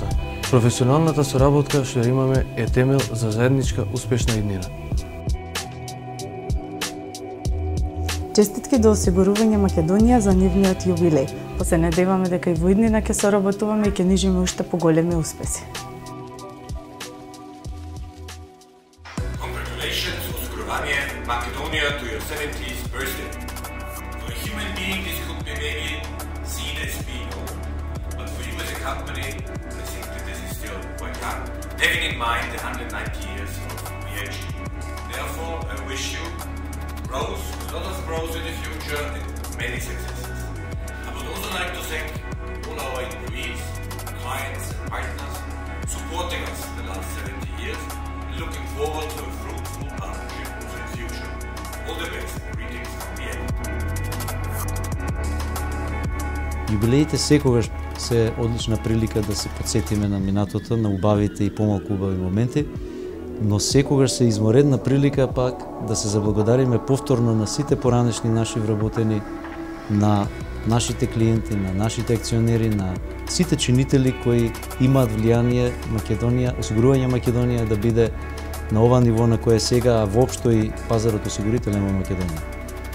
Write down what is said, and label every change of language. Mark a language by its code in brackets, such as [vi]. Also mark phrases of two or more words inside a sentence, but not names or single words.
[mk] Професионалната соработка што имаме е темел за заедничка успешна иднина. Честитки до Осигурување Македонија за нивниот јубилеј. Се надеваме дека и во иднина ќе соработуваме и ќе нижиме уште поголеми успеси. [en] Congratulations, Osigurovanje Makedonija, to your 70th birthday. For a human being, this could be maybe seen as being old, but for you as a company, I think that this is still quite young, having in mind the 190 years of VHG. Therefore, I wish you growth, a lot of growth in the future, and many successes. I would also like to thank all our employees, clients, and partners supporting us the last 70 years, and looking forward to a fruitful partnership also in the future. All the best. Greetings from Vienna. [mk] Јубилеите секогаш се одлична прилика да се подсетиме на минатото, на убавите и помалку убави моменти, но секогаш се изморедна прилика пак да се заблагодариме повторно на сите поранешни наши вработени, на нашите клиенти, на нашите акционери, на сите чинители кои имаат влијание Македонија, Осигурување Македонија да биде на ова ниво на кое сега, а воопшто и пазарот осигурителен во Македонија.